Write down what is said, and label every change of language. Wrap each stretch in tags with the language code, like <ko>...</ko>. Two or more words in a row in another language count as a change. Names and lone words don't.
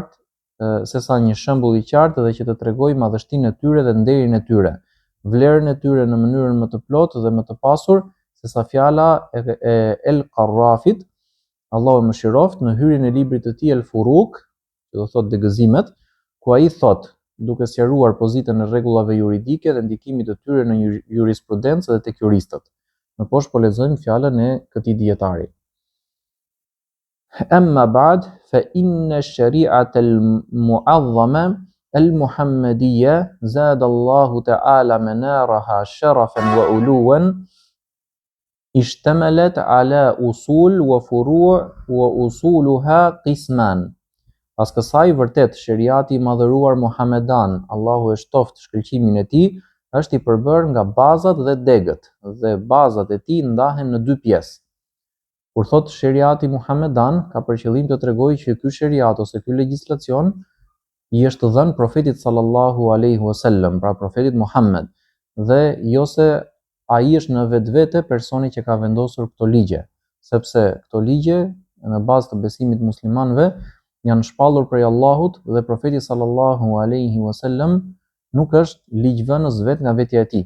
<sq>qartë dhe që të tregojë madhështinë e tyre dhe nderin e tyre, vlerën e tyre në mënyrën më të plotë dhe më të pasur sesa fjala e El-Qarrafit, Allahu e mëshiroft, në hyrjen e librit të tij El-Furuq, që do thotë degëzimet, ku ai thotë, duke sqaruar pozitën e rregullave juridike dhe ndikimit të tyre në jurisprudencë dhe tek juristët. Më poshtë po lexojmë fjalën e këtij dietari.</sq> <ar>أما بعد فإن الشريعة المعظمة المحمدية زاد الله تعالى منارها شرفا وعلوا اشتملت على أصول وفروع وأصولها قسمان.</ar> <sq>Pas kësaj vërtet sheriati i madhëruar Muhamedan, Allahu e shtoft shkëlqimin e tij, është i përbërë nga bazat dhe degët, dhe bazat e tij ndahen në dy pjesë. Kur thot sheriati Muhamedan, ka për qëllim të tregojë që ky sheriat ose ky legjislacion i është dhënë profetit</sq> <ar>صلى الله عليه وسلم,</ar> <sq>pra profetit Muhammed, dhe jo se ai është në vetvete personi që ka vendosur këto ligje, sepse këto ligje në bazë të besimit muslimanëve janë shpallur prej Allahut dhe profeti</sq> <ar>صلى الله عليه وسلم</ar> <sq>nuk është ligjvënës vetë nga vetja e tij.</sq>